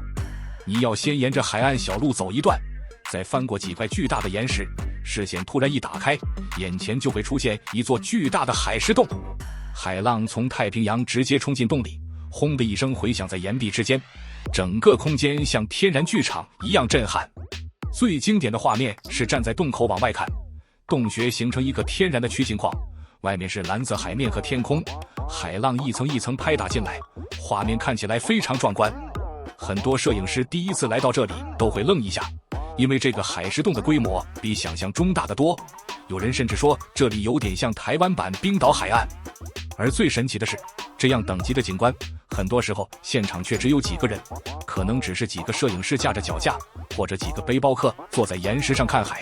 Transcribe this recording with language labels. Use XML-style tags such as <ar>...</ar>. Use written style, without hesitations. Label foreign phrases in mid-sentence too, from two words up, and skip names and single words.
<zh>你要先沿着海岸小路走一段，再翻過幾塊巨大的岩石，視線突然一打開，眼前就會出現一座巨大的海蝕洞。海浪從太平洋直接衝進洞裡，轟的一聲回響在岩壁之間，整個空間像天然劇場一樣震撼。最經典的畫面是站在洞口往外看，洞穴形成一個天然的曲形框，外面是藍色海面和天空，海浪一层一层拍打進来，畫面看起來非常壯觀。很多攝影師第一次来到這裡都會愣一下，因為這個海蝕洞的規模比想象中大得多，有人甚至說這裡有點像台灣版冰島海岸。而最神奇的是，這樣等級的景觀很多時候現場卻只有幾個人，可能只是幾個攝影師架着腳架，或者幾個背包客坐在岩石上看海。</zh>